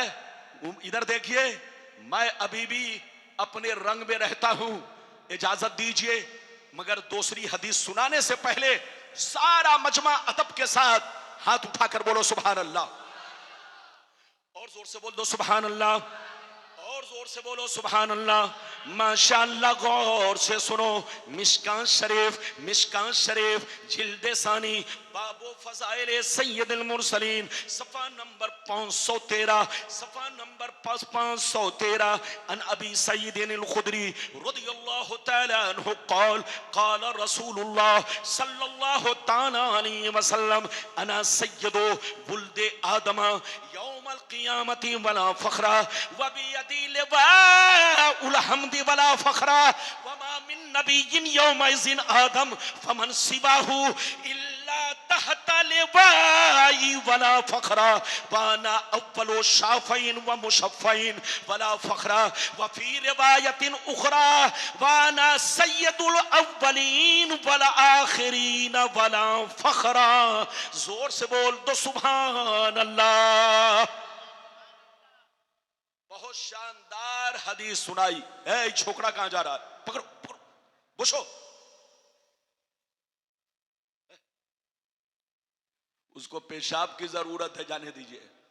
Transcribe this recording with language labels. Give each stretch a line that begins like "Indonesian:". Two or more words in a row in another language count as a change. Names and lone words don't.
Hindi: इधर देखिए, मैं अभी भी अपने रंग में रहता हूं, इजाजत दीजिए। मगर दूसरी हदीस सुनाने से पहले सारा मजमा अदब के साथ हाथ उठाकर बोलो
Arabic: سبحان الله,
Hindi: और जोर से बोल दो
Arabic: سبحان الله,
Hindi: और जोर से बोलो
Arabic: سبحان الله.
Hindi: माशाअल्लाह, गौर से सुनो। मिशकान शरीफ, मिशकान शरीफ जिल्दे सानी, बाबो फजाइल सैयदुल मुरसलीन, सफा नंबर 513, सफा नंबर 513।
Arabic: عن أبي سعيد الخدري رضي الله تعالى عنه قال قال رسول الله صلى الله تعالى عليه وسلم أنا سيد ولد آدم يوم القيامة ولا فخر وبيدي لواء الحمد ولا فخر وما من نبي يومئذ آدم فمن سواه إلا تحت لوائي ولا فخر وأنا أول شافع ومشفع ولا فخر وفي رواية أخرى وأنا سيد الأولين والآخرين ولا فخر.
Hindi: जोर से बोल दो
Arabic: سبحان الله.
Hindi: शानदार हदीस सुनाई। ए छोकरा कहां जा रहा है? पकड़ो पकड़ो, बुशो। उसको पेशाब की जरूरत है, जाने दीजिए।